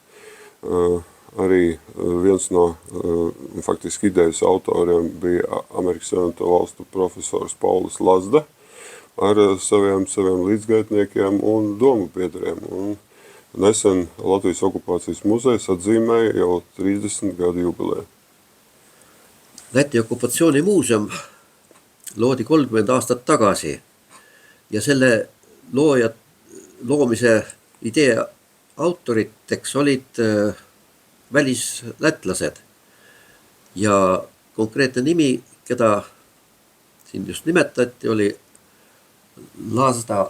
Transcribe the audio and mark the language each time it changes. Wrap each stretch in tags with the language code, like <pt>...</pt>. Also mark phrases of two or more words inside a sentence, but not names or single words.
<lv>Arī viens no faktiski idejas autoriem bija Amerikas Savienoto Valstu profesors Paulis Lazda ar saviem līdzgaitniekiem un domu biedriem. Un nesen Latvijas okupācijas muzejs atzīmēja jau 30 gadu jubileju.</lv> <et>Läti okupatsioonimuuseum loodi 30 aastat tagasi ja selle loomise idee autoriteks olid välislätlased ja konkreetne nimi, keda siin just nimetati, oli Lazda.</et>